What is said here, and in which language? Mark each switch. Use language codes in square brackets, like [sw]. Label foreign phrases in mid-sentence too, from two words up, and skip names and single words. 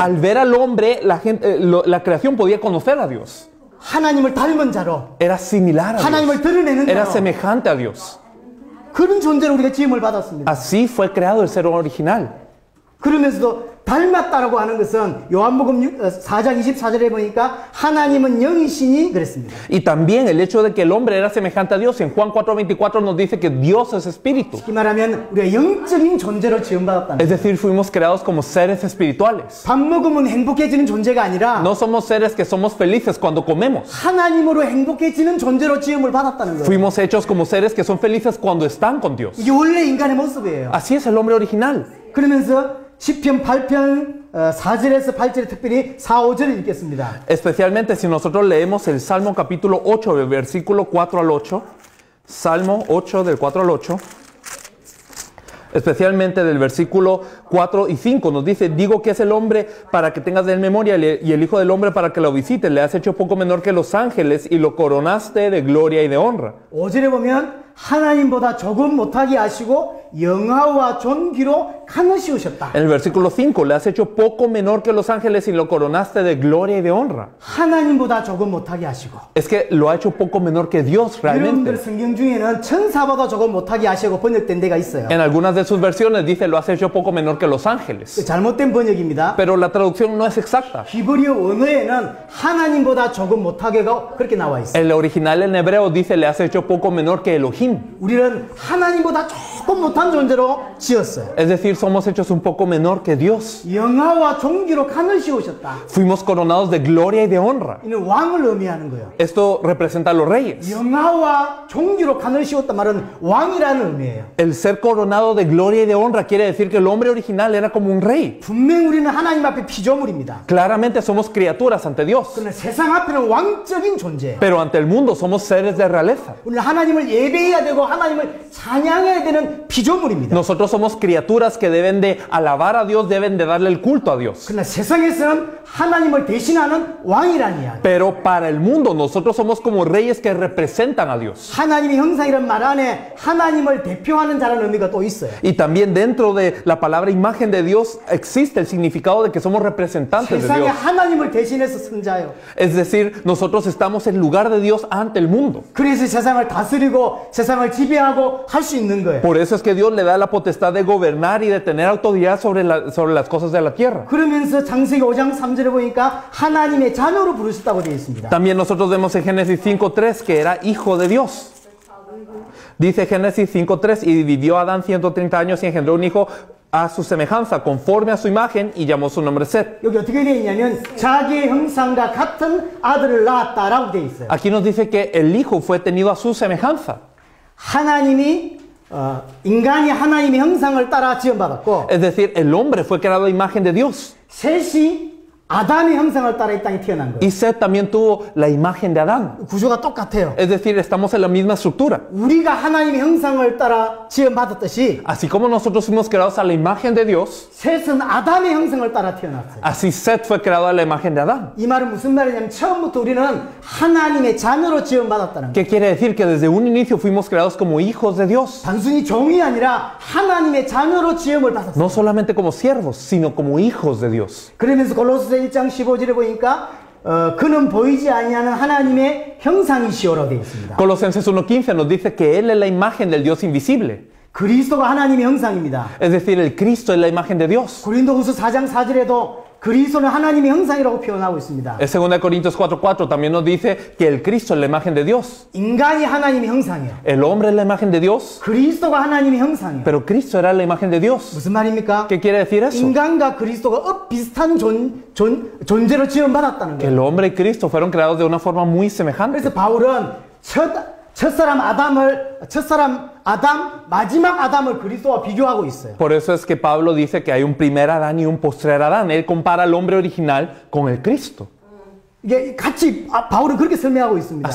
[es] Al ver al hombre, la creación podía conocer a Dios. [ko] 하나님을 닮은 자로 [es] Era similar a [ko] 하나님을 [es] Dios. [ko] 드러내는 [es] Era [ko] 자로 [es] semejante a Dios. [ko] 그런 존재로 우리가 지음을 받았습니다. [es] Así fue creado el ser original. [ko] 그러면서도 닮았다라고 하는 것은 요한복음 4장 24절에 보니까 하나님은 영이시니 그랬습니다. [es] Y también el hecho de que el hombre era semejante a Dios. En Juan 4:24 nos dice que Dios es espíritu. [ko] 쉽게 말하면 우리가 영적인 존재로 지음받았다는 [es] Es [ko] 거예요. [es] decir, fuimos creados como seres espirituales. [ko] 밥 먹으면 행복해지는 존재가 아니라 [es] No somos seres que somos felices cuando comemos. [ko] 하나님으로 행복해지는 존재로 지음을 받았다는 거예요. [es] Fuimos hechos como seres que son felices cuando están con Dios. [ko] 이게 원래 인간의 모습이에요. [es] Así es el hombre original. [ko] 그러면서 시편 8편 4절에서 8절에 특별히 4, 5절을 읽겠습니다. [es] Especialmente si nosotros leemos el Salmo capítulo 8, del versículo 4 al 8. Salmo 8, del 4 al 8. Especialmente del versículo 4 y 5 nos dice, digo que es el hombre para que tengas de él memoria y el hijo del hombre para que lo visites. Le has hecho poco menor que los ángeles y lo coronaste de gloria y de honra. [ko] 5절에 보면 하나님보다 조금 못하게 하시고 영화와 존귀로 칸을 씌우셨다. [es] En el versículo 5, le has hecho poco menor que los ángeles y lo coronaste de gloria y de honra. [ko] 하나님보다 조금 못하게 하시고 [es] Es que lo ha hecho poco menor que Dios [ko] 여러분들 [es] realmente. [ko] 성경 중에는 천사보다 조금 못하게 하시고 번역된 데가 있어요. [es] En algunas de sus versiones dice, lo has hecho poco menor que los ángeles. [ko] 잘못된 번역입니다. [es] Pero la traducción no es exacta. [ko] 히브리어 원어에는 하나님보다 조금 못하게가 그렇게 나와 있어요. [es] El original en hebreo dice, le has hecho poco menor que Elohim. [ko] 우리는 하나님보다 조금 못한 존재로 지었어요. [es] Es decir, somos hechos un poco menor que Dios. [ko] 영화와 존귀로 칸을 씌우셨다. [es] Fuimos coronados de gloria y de honra. [ko] 이는 왕을 의미하는 거예요. [es] Esto representa a los reyes. [ko] 영화와 존귀로 칸을 씌웠단 말은 왕이라는 의미예요. [es] El ser coronado de gloria y de honra quiere decir que el hombre original era como un rey. [ko] 분명 우리는 하나님 앞에 피조물입니다. [es] Claramente somos criaturas ante Dios. [ko] 그러나 세상 앞에는 왕적인 존재예요. [es] Pero ante el mundo somos seres de realeza. [ko] 우리는 하나님을 예배해야 되고 하나님을 찬양해야 되는 피조물입니다. [es] Nosotros somos criaturas que deben de alabar a Dios, deben de darle el culto a Dios. [ko] 그러나 세상에서는 하나님을 대신하는 왕이라는 이야기. [es] Pero para el mundo nosotros somos como reyes que representan a Dios. [ko] 하나님의 형상이란 말 안에 하나님을 대표하는 자라는 의미가 또 있어요. [es] Y también dentro de la palabra imagen de Dios existe el significado de que somos representantes de [ko] 세상에 [es] Dios. [ko] 하나님을 대신해서 선 자예요. 위하여. [es] Es decir, nosotros estamos en lugar de Dios ante el mundo. [ko] 그래서 세상을 다스리고 세상을 지배하고 할 수 있는 거예요. [es] Por eso es que Dios le da la potestad de gobernar y de tener autoridad sobre las cosas de la tierra. [ko] 그러면서 창세기 5장 3절에 보니까 하나님의 자녀로 부르셨다고 되어 있습니다. [es] También nosotros vemos en Génesis 5:3 que era hijo de Dios. Dice Génesis 5:3, y vivió Adán 130 años y engendró un hijo a su semejanza, conforme a su imagen, y llamó su nombre Set. [ko] 여기 어떻게 되어 있냐면 자기의 형상과 같은 아들을 낳았다라고 되어 있어요. [es] Aquí nos dice que el hijo fue tenido a su semejanza. [ko] 하나님이 인간이 하나님의 형상을 따라 지음받았고 [es] Es decir, el hombre fue creado a imagen de Dios. [ko] 셋이 아담의 형상을 따라 이 땅에 태어난 거예요. [es] Y Set también tuvo la imagen de Adán. [ko] 구조가 똑같아요. [es] Es decir, estamos en la misma estructura. [ko] 우리가 하나님의 형상을 따라 지음받았듯이 [es] Así como nosotros fuimos creados a la imagen de Dios, [ko] 셋은 아담의 형상을 따라 태어났어요. [es] así Set fue creado a la imagen de Adán. [ko] 이 말은 무슨 말이냐면 처음부터 우리는 하나님의 자녀로 지음받았다는 거예요. [es] ¿Qué quiere decir? Que desde un inicio fuimos creados como hijos de Dios. 단순히 종이 아니라 하나님의 자녀로 지음을 받았어요. No solamente como siervos, sino como hijos de Dios. [ko] 그러면서 골로새서 1장 15절에 보니까 그는 보이지 아니하는 하나님의 형상이시오라고 되어 있습니다. [es] Colosenses 1:15 nos dice que Él es la imagen del Dios invisible. [ko] 그리스도가 하나님의 형상입니다. [es] Es decir, el Cristo es la imagen de Dios. [ko] 고린도후서 4장 4절에도 그리스도는 하나님의 형상이라고 표현하고 있습니다. [es] En 2 Corintios 4:4 también nos dice que el Cristo es la imagen de Dios. [ko] 인간이 하나님의 형상이에요. [es] El hombre es la imagen de Dios, [ko] 그리스도가 하나님의 형상이에요. [es] pero Cristo era la imagen de Dios. [ko] 무슨 말입니까? [es] ¿Qué quiere decir eso? [ko] 인간과 그리스도가 비슷한 존재로 지음받았다는 [es] Que [ko] 거예요. [es] el hombre y Cristo fueron creados de una forma muy semejante. [ko] 그래서 바울은 첫사람 아담, 마지막 아담을 그리스도와 비교하고 있어요. [es] Por eso es que Pablo dice que hay un primer Adán y un postrer Adán. Él compara al hombre original con el Cristo. [ko] 이게 같이 바울은 그렇게 설명하고 있습니다.